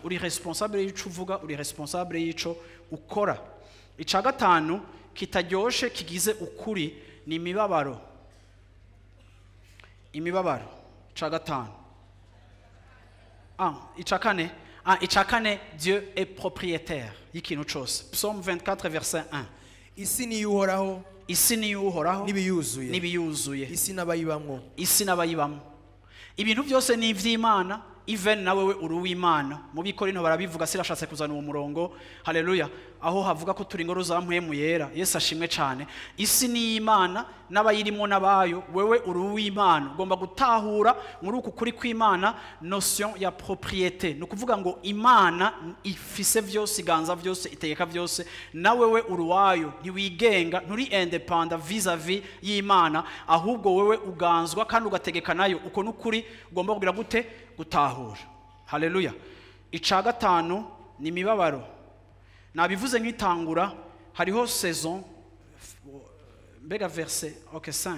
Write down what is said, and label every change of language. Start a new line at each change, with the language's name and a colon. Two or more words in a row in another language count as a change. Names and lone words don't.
Rundi: Uri responsable y'ico uvuga, uri responsable y'ico ukora. Ica gatanu kitaryoshe kigize ukuri ni imibabaro. Imibabaro. Ica gatanu. Ica kane. Ica kane,
French: Dieu est propriétaire
Rundi: y'ikintu cyose.
French: Psaume 24 verset 1.
Rundi: Isi ni uhoraho, isi ni uhoraho n'ibiyuzuye, n'ibiyuzuye, isi n'abayibamwo, isi n'abayibamwo. Ibintu byose ni ivy'Imana. Even nawe uri uw'Imana. Mu Bikorinto barabivuga, sirashatse kuzana uwo murongo. Haleluya. Aho havuga ko turi ingoro za mpwemu yera. Yesu ashimwe cyane. Isi ni Imana n'abayirimo n'abayo. Wewe uri uw'Imana. Ugomba gutahura muri uku kuri kw'Imana notion ya propriété. No kuvuga ngo Imana ifise vyose, iganza vyose, itegeka vyose. Na wewe uri wayo, ntiwigenga, nturi independent vis-à-vis y'Imana, ahubwo wewe uganzwa kandi ugategeka nayo. Uko n'ukuri ugomba kugira gute? Gutahura. Haleluya. Ica gatanu ni imibabaro. Nabivuze nk'itangura, hariho saison, mbega verset 5.